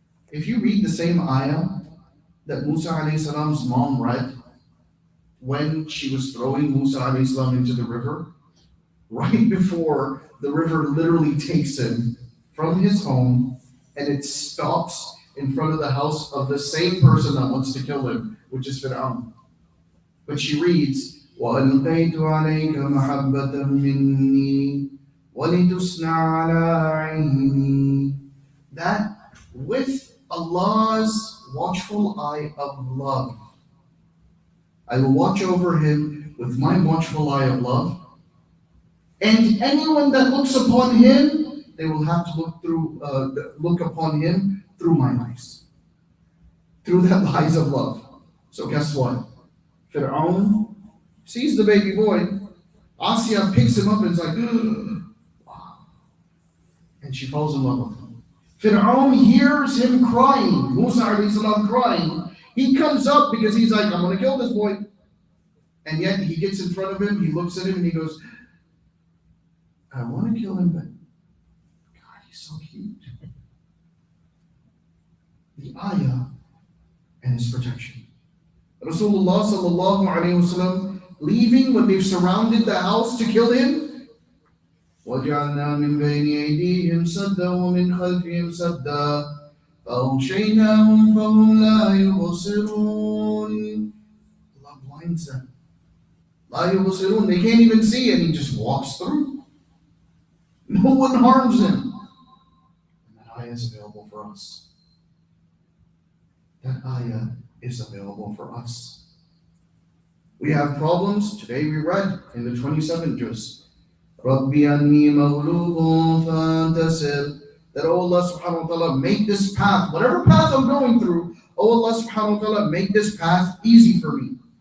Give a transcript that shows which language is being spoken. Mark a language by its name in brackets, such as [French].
[English] If you read the same ayah that Musa alayhi salam's mom read when she was throwing Musa alayhi salam into the river, right before the river literally takes him from his home and it stops in front of the house of the same person that wants to kill him, which is Fir'aun. But she reads, [Arabic] وَأَلْقَيْتُ عَلَيْكَ مَحَبَّةً مِّنِّي وَلِتُصْنَعَ عَلَىٰ عَيْنِي. [English] That with Allah's watchful eye of love, I will watch over him with my watchful eye of love. And anyone that looks upon him, they will have to look upon him through my eyes, through that eyes of love. So guess what? Fir'aun sees the baby boy. Asya picks him up and is like, wow. And she falls in love with him. Fir'aun hears him crying, Musa alayhi salam crying. He comes up because he's like, I'm going to kill this boy. And yet he gets in front of him, he looks at him and he goes, I want to kill him, but God, he's so cute. The ayah and his protection. Rasulullah sallallahu alayhi wa sallam leaving when they've surrounded the house to kill him. [Arabic] وَجَعَلْنَا مِنْ بَيْنِ أَيْدِيهِمْ أيديهم سدا ومن خلفهم سدا فأغشيناهم فهم لا يبصرون. [English] Allah blinds them. [Arabic] لا يبصرون. [English] They can't even see, and he just walks through. No one harms him. And that ayah is available for us. That ayah is available for us. We have problems. Today we read in the 27th juz, Rabbi anni maghlubun fantasir, that oh Allah subhanahu wa ta'ala, make this path, whatever path I'm going through, oh Allah subhanahu wa ta'ala, make this path easy for me.